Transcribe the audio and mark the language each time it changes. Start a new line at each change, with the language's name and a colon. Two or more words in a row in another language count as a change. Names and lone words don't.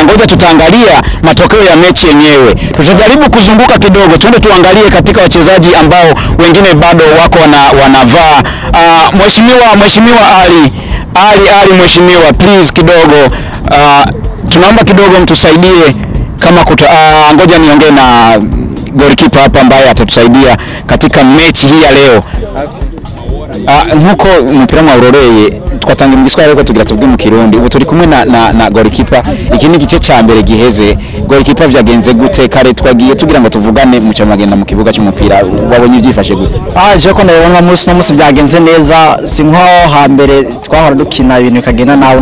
Swahili: Ngoja tutaangalia matokeo ya mechi yenyewe. Tutajaribu kuzunguka kidogo, tuende tuangalie katika wachezaji ambao wengine bado wako wanavaa. Mheshimiwa Ali, mheshimiwa, please kidogo, tunaomba kidogo mtusaidie kama ngoja niongee na goalkeeper hapa ambaye atatusaidia katika mechi hii ya leo.
Rundi: Nkuko mpira wa uroreye twatanga mu giswahili ariko tugira tubwe mu kirundi. Ubu turi kumwe na goalkeeper. Iki ni gice ca mbere giheze. Goalkeeper vyagenze gute? Kare twagiye tugira ngo tuvugane mu cyamagenda mu kibuga cy'umupira. Wabonye ibyifashe gute? Je ko ndabona umunsi byagenze neza, si nko hambere twahora dukina ibintu bikagenda nawe.